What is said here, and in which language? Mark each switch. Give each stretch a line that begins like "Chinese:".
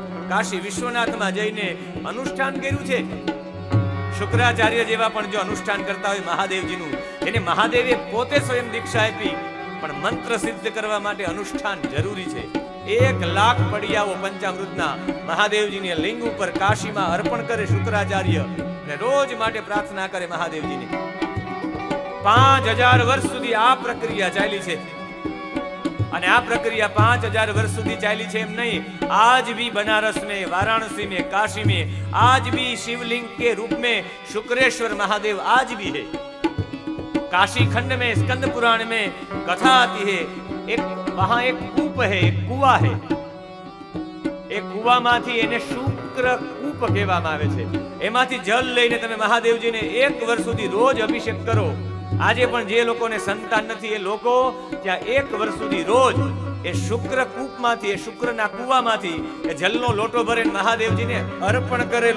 Gujarati: કાશી વિશ્વનાથમાં જઈને અનુષ્ઠાન કર્યું છે. શુક્રાચાર્ય જેવા પણ જો અનુષ્ઠાન કરતા હોય મહાદેવજીનું, એને મહાદેવે પોતે સ્વયં દીક્ષા આપી, પણ મંત્ર સિદ્ધ કરવા માટે અનુષ્ઠાન જરૂરી છે. 1,00,000 પડિયાઓ પંચામૃતના મહાદેવજીની લિંગ ઉપર કાશીમાં અર્પણ કરે શુક્રાચાર્ય, અને રોજ માટે પ્રાર્થના કરે મહાદેવજીને. 5000 વર્ષ સુધી આ પ્રક્રિયા ચાલી છે. અને આ પ્રક્રિયા 5000 વર્ષ સુધી ચાલી છે એમ નહીં,
Hindi: आज भी बनारस में, वाराणसी में, काशी में आज भी शिवलिंग के रूप में शुक्रेश्वर महादेव आज भी है. काशी खंड में स्कंद पुराण में कथा आती है, एक वहां एक कूप है, एक कुआ है.
Gujarati: एक કુવામાંથી એને શુક્ર કૂપ કહેવામાં આવે છે. એમાંથી જલ લઈને તમે મહાદેવજીને 1 વર્ષ સુધી રોજ અભિષેક કરો. આજે પણ જે લોકોને સંતાન નથી એ લોકો ત્યાં 1 વર્ષ સુધી રોજ એ શુક્ર કૂપમાંથી, એ શુક્રના કૂવામાંથી એ જલનો લોટો ભરીને મહાદેવજીને અર્પણ કરે.